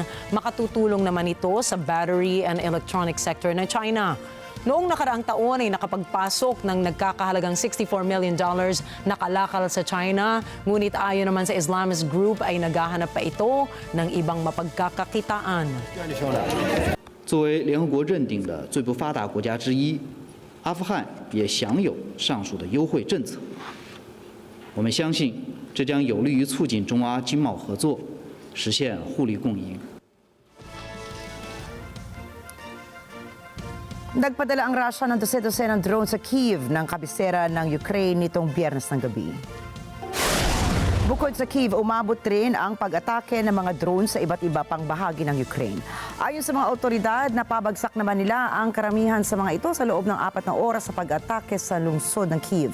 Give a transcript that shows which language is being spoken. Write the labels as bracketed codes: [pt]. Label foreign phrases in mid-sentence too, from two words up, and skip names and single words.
[tl] Makatutulong naman ito sa [en] battery and electronic sector [tl] ng China. Noong nakaraang taon ay nakapagpasok ng nagkakahalagang $64 million na kalakal sa China, ngunit ayon naman sa [en] Islamist group [tl] ay naghahanap pa ito ng ibang mapagkakakitaan. [zh] 作为联合国认定的最不发达国家之一，阿富汗也享有上述的优惠政策。我们相信，这将有利于促进中阿经贸合作，实现互利共赢。 [tl] Nagpadala ang Russia ng dose-dosenang drone sa Kyiv ng kabisera ng Ukraine nitong Biyernes ng gabi. Bukod sa Kyiv, umabot rin ang pag-atake ng mga drone sa iba't iba pang bahagi ng Ukraine. Ayon sa mga otoridad, napabagsak naman nila ang karamihan sa mga ito sa loob ng 4 na oras sa pag-atake sa lungsod ng Kyiv.